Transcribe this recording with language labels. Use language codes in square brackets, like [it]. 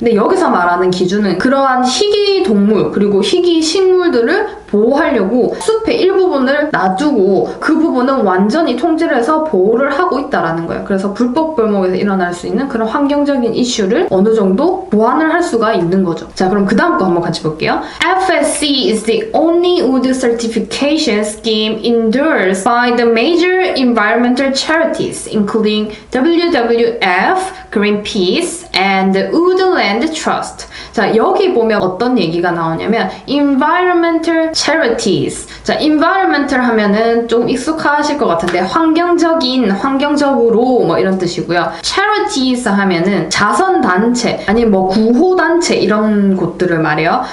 [ko] 근데 여기서 말하는 기준은 그러한 희귀 동물 그리고 희귀 식물들을 보호하려고 숲의 일부분을 놔두고 그 부분은 완전히 통제를 해서 보호를 하고 있다라는 거예요. 그래서 불법 벌목에서 일어날 수 있는 그런 환경적인 이슈를 어느 정도 보완을 할 수가 있는 거죠. 자, 그럼 그 다음 거 한번 같이 볼게요. [en] FSC is the only wood certification scheme endorsed by the major environmental charities, including WWF, Greenpeace, and the Woodland Trust. [ko] 자, 여기 보면 어떤 얘기가 나오냐면 environmental charities. 자, environmental 하면은 좀 익숙하실 것 같은데 환경적인, 환경적으로 뭐 이런 뜻이고요. charities 하면은 자선단체 아니면 뭐 구호단체 이런 곳들을 말해요.